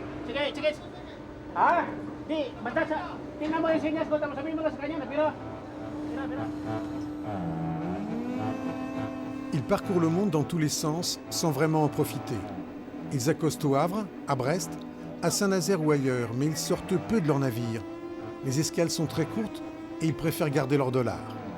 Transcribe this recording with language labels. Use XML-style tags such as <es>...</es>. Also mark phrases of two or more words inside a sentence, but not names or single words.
<tl>Sige. Ah, tingnan mo yung sinyas ko, tapos sabihin mo na sa kanya na pira.</tl> <fr>Ils parcourent le monde dans tous les sens sans vraiment en profiter. Ils accostent au Havre, à Brest, à Saint-Nazaire ou ailleurs, mais ils sortent peu de leur navire. Les escales sont très courtes et ils préfèrent garder leurs dollars.</fr>